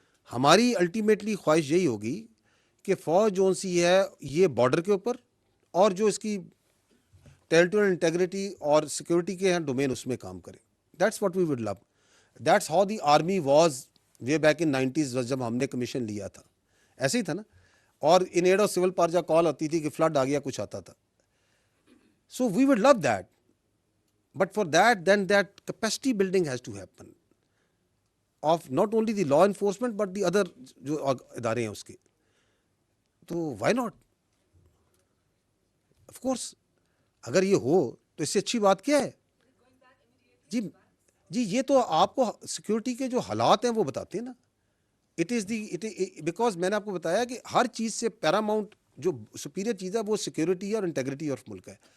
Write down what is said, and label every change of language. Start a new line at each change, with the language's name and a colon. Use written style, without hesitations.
Urdu: ہماری الٹیمیٹلی خواہش یہی ہوگی کہ فوج جو سی ہے یہ بارڈر کے اوپر اور جو اس کی ٹیریٹوریل انٹیگریٹی اور سیکورٹی کے ہیں ڈومین اس میں کام کرے.
English: That's what we would love. That's how the army was way back in 90s
Urdu: جب ہم نے کمیشن لیا تھا. ایسے ہی تھا نا. اور
English: in aid of civil
Urdu: پارجا کال آتی تھی کہ فلڈ آ گیا، کچھ آتا تھا.
English: So we would love that. But for that, then that capacity building has to happen of not only the law enforcement but the other
Urdu: جو ادارے ہیں اس کے.
English: تو why not? Of course,
Urdu: اگر یہ ہو تو اس سے اچھی بات کیا ہے؟ جی یہ تو آپ کو سیکورٹی کے جو حالات ہیں وہ بتاتے ہیں نا. اٹ از دی بیکاز میں نے آپ کو بتایا کہ ہر چیز سے پیراماؤنٹ جو سپیریئر چیز ہے وہ سیکورٹی ہے اور انٹیگریٹی آف ملک ہے.